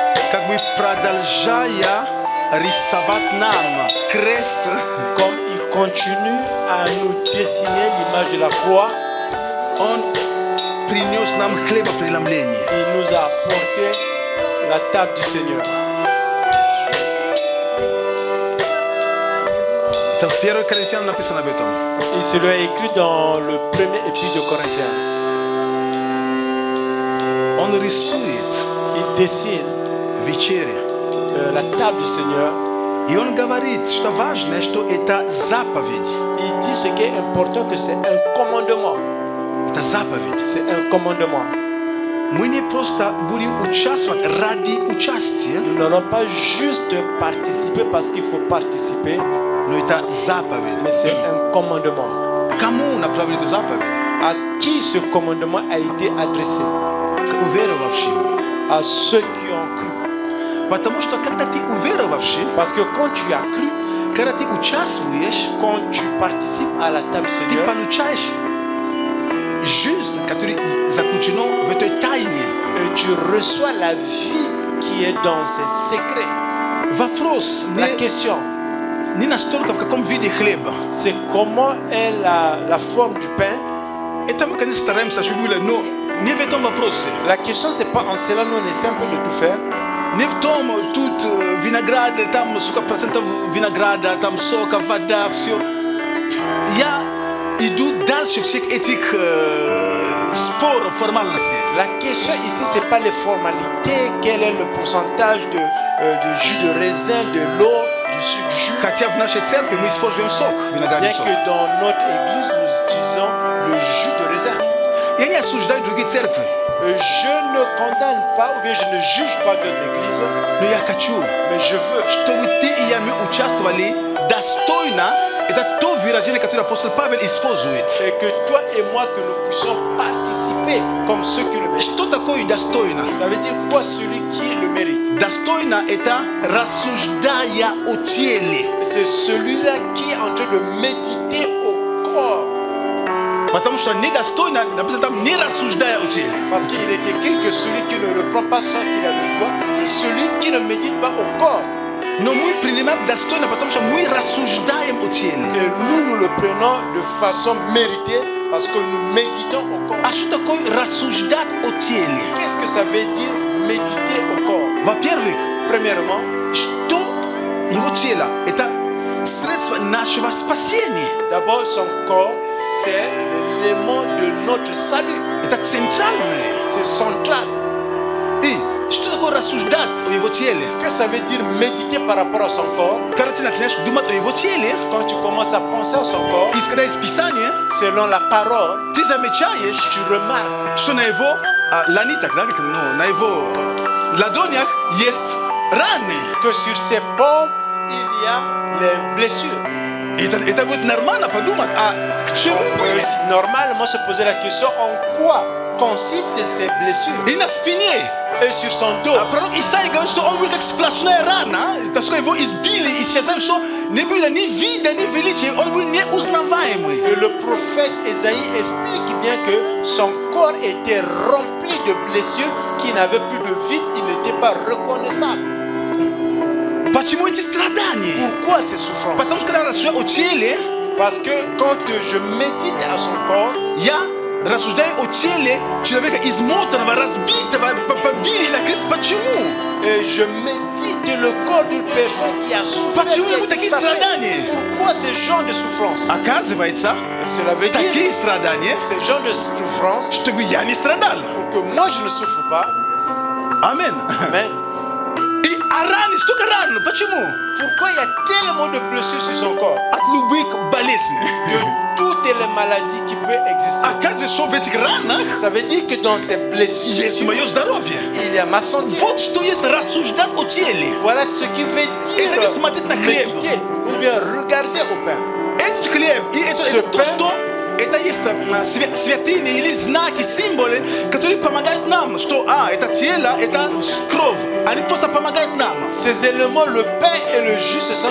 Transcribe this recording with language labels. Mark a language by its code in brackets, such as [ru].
[ru] как бы продолжая рисовать нам крест, [fr] comme il continue à nous dessiner l'image de la croix, [ru] он принес нам хлебопреломление. [fr] il nous a apporté la table du Seigneur. [ru] Это в 1 Коринфянам написано об этом. [fr] Et c'est écrit dans le premier Épître de Corinthiens. [ru] Он рисует [fr] Il dessine [ru] вечере. [fr] la table du Seigneur. [ru] И он говорит, что важно, что это заповедь. [fr] Il dit ce qui est important, que c'est un commandement. [ru] Это заповедь. [fr] C'est un commandement. [ru] Мы не просто будем участвовать ради участия, [fr] Nous n'allons pas juste participer parce qu'il faut participer, [ru] но это заповедь. [fr] mais c'est un commandement. [ru] Кому направили эту заповедь? [fr] À qui ce commandement a été adressé? [ru] К уверовавшим. [fr] À ceux qui ont cru. [ru] Потому что когда ты уверовавший, [fr] Parce que quand tu as cru, [ru] когда ты участвуешь, [fr] quand tu participes à la table du [ru] ты [fr] Seigneur, [ru] получаешь жизнь, которая заключена в этой тайне. [fr] tu reçois la vie qui est dans ces secrets. [ru] Вопрос [fr] La question, [ru] не настолько в каком виде хлеба. [fr] c'est comment est la forme du pain. [ru] Это мы, конечно, стараемся, чтобы было, но не в этом вопросе. [fr] La question, c'est pas en cela, nous on essaie un peu de tout faire. [ru] Не в том, тут виноград, там сколько процентов винограда, там сока, вода, все. Я иду дальше всех этих споров, формальностей. [fr] La question ici, c'est pas les formalités, quel est le pourcentage de jus de raisin, de l'eau, du jus. [ru] Хотя в нашей церкви мы используем сок, виноградный [fr] Bien [ru] сок. [fr] que dans notre église, nous utilisons le jus de raisin. [ru] Я не осуждаю другие церкви, [fr] Je ne condamne pas ou bien je ne juge pas d'autres églises, [ru] но я хочу, [fr] mais je veux [ru] чтобы ты и я мы участвовали достойно. Это то выражение, которое апостол Павел использует. [fr] et que toi et moi que nous puissions participer comme ceux qui le méritent. [ru] Что такое достойно? [fr] Ça veut dire quoi celui qui le mérite? [ru] Достойно это рассуждая о теле. [fr] C'est celui-là qui est en train de méditer au corps. [ru] Потому что недостойно, написано там, не рассуждая о теле. [fr] Parce qu'il est écrit que celui qui ne reprend pas sans qu'il a le droit, c'est celui qui ne médite pas au corps. [ru] Но мы принимаем достойно, потому что мы рассуждаем о теле. [fr] Et nous le prenons de façon méritée parce que nous méditons au corps. [ru] А что такое рассуждать о теле? [fr] Qu'est-ce que ça veut dire méditer au corps? [ru] Во-первых, [fr] Premièrement, [ru] что его тело? Это средство нашего спасения. [fr] d'abord son corps, c'est l'élément de notre salut. [ru] Это центральное. [fr] C'est central. [ru] И что такое рассуждать о его теле? [fr] Qu'est-ce que ça veut dire méditer par rapport à son corps? [ru] Когда ты начинаешь думать о его теле, [fr] Quand tu commences à penser à son corps, [ru] исходя из Писания, [fr] selon la parole, [ru] ты замечаешь, [fr] tu remarques [ru] что на его ланитах, да, на его ладонях есть раны. [fr] que sur ses paumes, il y a les blessures. [ru] Это будет нормально подумать, а к чему будет? [fr] Normalement, se poser la question en quoi consistent ces blessures? [ru] И на спине. [fr] Et sur son dos. [ru] Пророк Исаия говорит, что он будет как сплошная рана, так что его избили и сказали, что не было ни вида, ни величия, он был неузнаваемый. [fr] Et le prophète Ésaïe explique bien que son corps était rempli de blessures, qui n'avait plus de vide, il n'était pas reconnaissable. [ru] Почему эти страдания? [fr] Pourquoi ces souffrances? [ru] Потому что когда рассуждаем о теле, [fr] Parce que quand je médite à son corps, [ru] Я рассуждаю о теле человека измотанного, разбитого, побили на крест. Почему? [fr] et je médite le corps d'une personne qui a souffert. [ru] Почему [fr] qui a [ru] ему [fr] été [ru] такие [fr] frappée. [ru] страдания? [fr] Pourquoi ces genres de souffrance? [ru] Оказывается, [fr] Cela veut dire [ru] такие страдания, [fr] ces genres de souffrance [ru] чтобы я не страдал. [fr] pour que moi je ne souffre pas. [ru] Амин. [fr] Amen. [ru] И раны, столько ран. Почему? [fr] Pourquoi il y a tellement de blessures sur son corps? [ru] От любых болезней. [fr] De toutes les maladies qui peuvent exister. [ru] Оказывается, что в этих ранах [fr] Ça veut dire que dans ces blessures, [ru] есть мое здоровье. [fr] il y a ma santé. [ru] Вот что есть рассуждать о теле. [fr] Voilà ce qui veut [ru] Это не [fr] dire [ru] смотреть на хлеб. [fr] méditer ou bien regarder au pain. [ru] Этот хлеб, и это то, [fr] pain. [ru] что это есть святыни или знаки, символы, которые помогают нам, что это тело, это кровь. Они просто помогают нам. [fr] Ces éléments, le pain et le jus, ce sont